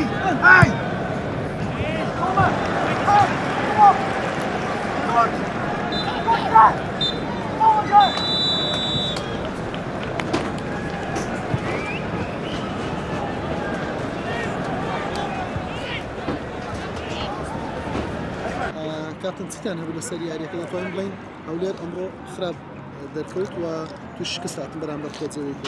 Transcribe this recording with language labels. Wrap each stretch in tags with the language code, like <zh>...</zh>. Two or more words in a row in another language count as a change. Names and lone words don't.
<en>Hey! Come on! Hey! Come on! Good! Good try! Soldier!</en> <ckb>کاتن چیتان هەبوو لەسەر یاریەکەدا توانین بڵین هەولێر ئەمڕۆ خراپ دەرکەوت و توش شکست هاتن بەرامبەر خۆجەوەی پێش.</ckb>